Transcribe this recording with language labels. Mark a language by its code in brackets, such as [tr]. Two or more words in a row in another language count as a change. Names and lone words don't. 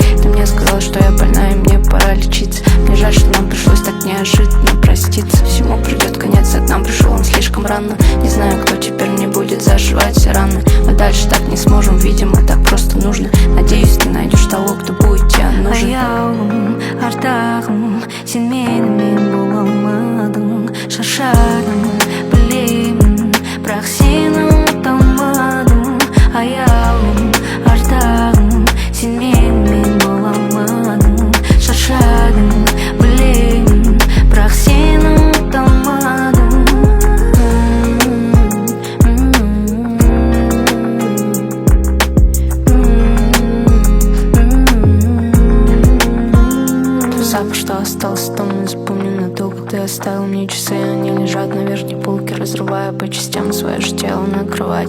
[ru] Ты мне сказал, что я больна и мне пора лечиться. Мне жаль, что нам пришлось так неожиданно проститься. Всему придет конец, а к нам пришел он слишком рано. Не знаю, кто теперь мне будет зашивать все раны. Мы дальше так не сможем, видимо, так просто нужно. Надеюсь, ты найдешь того, кто будет тебе нужен. [kk] Аяулым, ардағым, сен менімен бола алмадың. Шаршадым, білемін, бірақ сені ұмыта алмадым. Аяулым, ардағым, сен менімен бола алмадың. Шаршадым, білемін, бірақ сені ұмыта алмадым. [ru] Запах, что остался дома, запомню надолго. Ты оставил мне часы, они лежат на верхней полке, разрывая по частям свое же тело на кровати.